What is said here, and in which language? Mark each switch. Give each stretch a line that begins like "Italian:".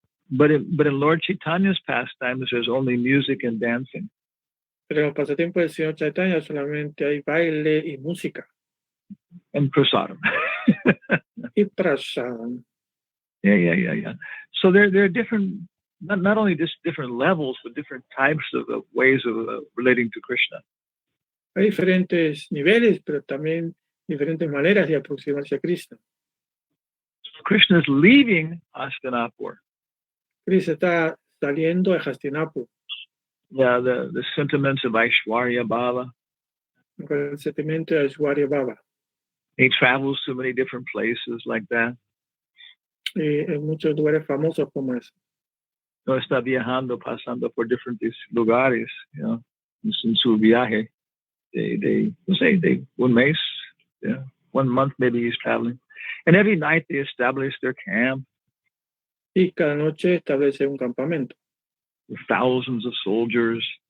English: But in Lord Chaitanya's pastimes, there's only music and dancing.
Spanish: Pero en el pasatiempo del Señor Chaitanya solamente hay baile y música.
English: And prasadam.
Spanish: Y prasadam.
English: Yeah. So there are different, not only just different levels, but different types of ways of relating to Krishna.
Spanish: Hay diferentes niveles, pero también diferentes maneras de aproximarse a Krishna.
English: Krishna is leaving Hastinapur.
Spanish: Krishna está saliendo de Hastinapur.
English: Yeah, the sentiments of Aishwarya Bhava.
Spanish: Con el sentimiento de Aishwarya Bhava.
English: He travels to many different places like that.
Spanish: Y en muchos lugares famosos como eso. No está viajando, pasando por diferentes lugares, en su viaje.
English: They
Spanish: un mes,
English: 1 month maybe he's traveling. And every night they establish their camp.
Spanish: Y cada noche establece un campamento
English: with thousands of soldiers.